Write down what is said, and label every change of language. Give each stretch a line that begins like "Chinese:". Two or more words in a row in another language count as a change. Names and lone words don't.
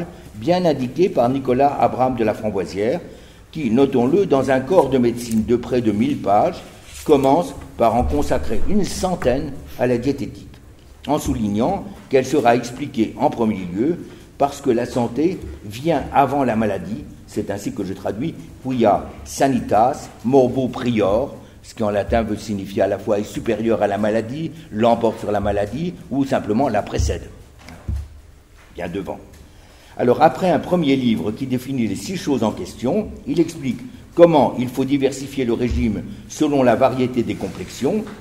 French: bien indiquées par Nicolas Abraham de la Framboisière, qui, notons-le, dans un corps de médecine de près de 1000 pages, commence par en consacrer une centaine à la diététique, en soulignant qu'elle sera expliquée en premier lieu parce que la santé vient avant la maladie, c'est ainsi que je traduis
Latin: quia sanitas morbo prior,
French: ce qui en latin veut signifier à la fois est supérieur à la maladie, l'emporte sur la maladie, ou simplement la précède, bien devant. Alors après un premier livre qui définit les 6 choses en question, il explique comment il faut diversifier le régime selon la variété des complexions,